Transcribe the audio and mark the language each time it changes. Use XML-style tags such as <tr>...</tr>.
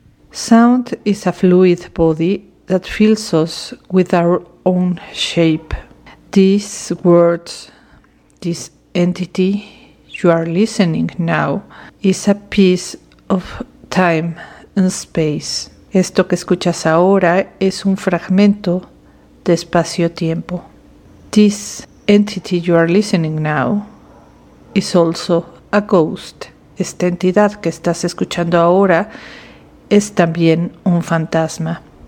<en>Sound is a fluid body that fills us with our own shape. These words, this entity you are listening now, is a piece of time and space.</en> <es>Esto que escuchas ahora es un fragmento de espacio-tiempo.</es> <en>This entity you are listening now is also a ghost.</en> <es>Esta entidad que estás escuchando ahora es también un fantasma.</es>